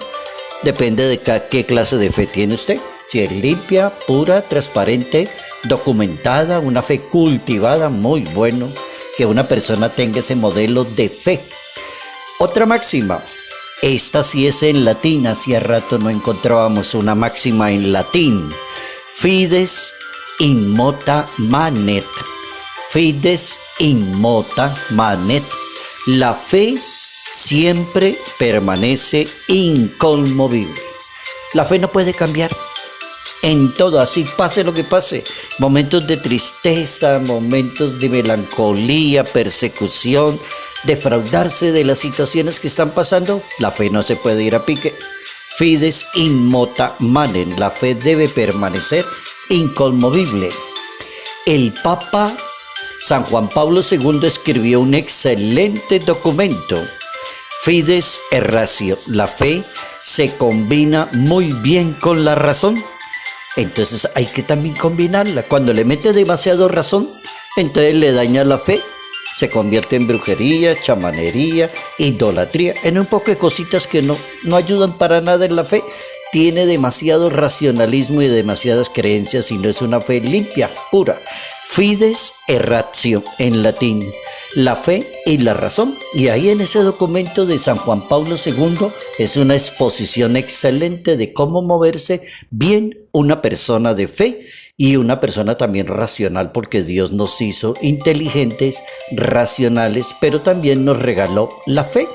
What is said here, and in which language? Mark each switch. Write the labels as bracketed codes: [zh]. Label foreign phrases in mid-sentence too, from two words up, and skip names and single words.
[es] Depende de qué clase de fe tiene usted. Si es limpia, pura, transparente, documentada, una fe cultivada, muy bueno que una persona tenga ese modelo de fe. Otra máxima, esta sí es en latín, hacía rato no encontrábamos una máxima en latín. [la] Fides immota manet. Fides immota manet. [es] La fe siempre permanece inconmovible. La fe no puede cambiar. En todo, así pase lo que pase, momentos de tristeza, momentos de melancolía, persecución, defraudarse de las situaciones que están pasando, la fe no se puede ir a pique. [la] Fides immota manen, [es] la fe debe permanecer inconmovible. El Papa San Juan Pablo II escribió un excelente documento, Fides et Ratio, la fe se combina muy bien con la razón. Entonces hay que también combinarla. Cuando le mete demasiado razón, entonces le daña la fe. Se convierte en brujería, chamanería, idolatría, en un poco de cositas que no ayudan para nada en la fe. Tiene demasiado racionalismo y demasiadas creencias y no es una fe limpia, pura. Fides et ratio en latín, la fe y la razón. Y ahí en ese documento de San Juan Pablo II es una exposición excelente de cómo moverse bien una persona de fe y una persona también racional, porque Dios nos hizo inteligentes, racionales, pero también nos regaló la fe.